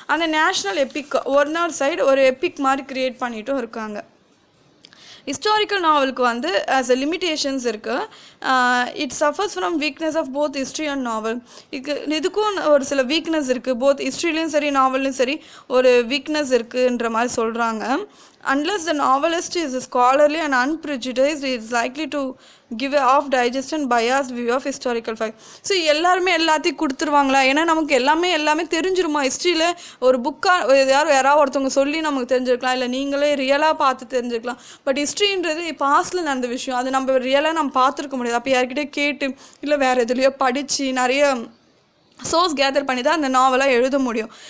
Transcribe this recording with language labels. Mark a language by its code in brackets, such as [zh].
[ta] அந்த national Epic ஒரு side ஒரு எபிக் மாதிரி க்ரியேட் பண்ணிட்டும் இருக்காங்க. ஹிஸ்டாரிக்கல் நாவலுக்கு வந்து ஆஸ் அ லிமிட்டேஷன்ஸ் இருக்குது. [en] It suffers from weakness of both history and novel. [ta] இதுக்கும் ஒரு சில வீக்னஸ் இருக்குது. போத் ஹிஸ்ட்ரிலையும் சரி நாவல்லையும் சரி ஒரு வீக்னஸ் இருக்குன்ற மாதிரி சொல்கிறாங்க. [en] Unless the novelist is scholarly and unprejudiced, it is likely to give a half-digest and biased view of historical fact. [ta] So எல்லாருமே எல்லாத்தையும் கொடுத்துருவாங்களா? ஏன்னா நமக்கு எல்லாமே தெரிஞ்சிருமா? ஹிஸ்ட்ரியில் ஒரு புக்காக யாராவது ஒருத்தவங்க சொல்லி நமக்கு தெரிஞ்சிருக்கலாம், இல்லை நீங்களே ரியலாக பார்த்து தெரிஞ்சுக்கலாம். பட் ஹிஸ்ட்ரின்றது பாஸ்டில் நடந்த விஷயம், அது நம்ம ரியலாக நம்ம பார்த்துருக்க முடியாது. அப்போ யார்கிட்டே கேட்டு இல்லை வேறு எதுலையோ படித்து நிறைய சோர்ஸ் கேதர் பண்ணி தான் அந்த நாவலாக எழுத முடியும்.